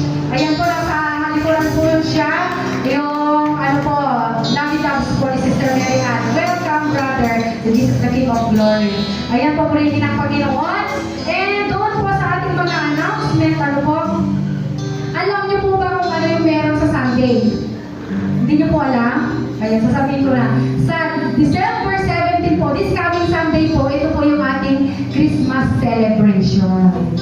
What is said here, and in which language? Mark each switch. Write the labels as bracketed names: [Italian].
[Filipino] Ayan po, nasa halikuran po yun siya. Yung, Lovey Loves po ni Sister Mary Ann. [English] Welcome, brother, to the King of Glory. [Filipino] Ayan po, purihin ng Panginoon. And doon po sa ating mga announcement, alam niyo po ba kung ano yung meron sa Sunday? Hindi niyo po alam? Ayan, sasabihin ko na. Sa December 17 po, [English] this coming Sunday [Filipino] po, ito po yung ating Christmas celebration.